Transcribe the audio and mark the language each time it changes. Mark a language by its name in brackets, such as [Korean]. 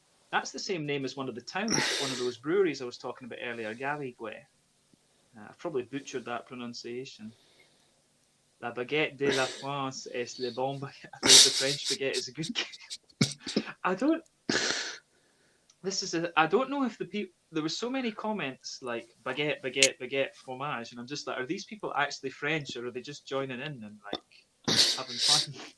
[English] That's the same name as one of the towns, one of those breweries I was talking about earlier, Garrigues. I've probably butchered that pronunciation. [French] La baguette de la France est le bon baguette. [English] I think the French baguette is a good game. I don't know if the people, there were so many comments like baguette, fromage, and I'm just like, are these people actually French or are they just joining in and like having fun?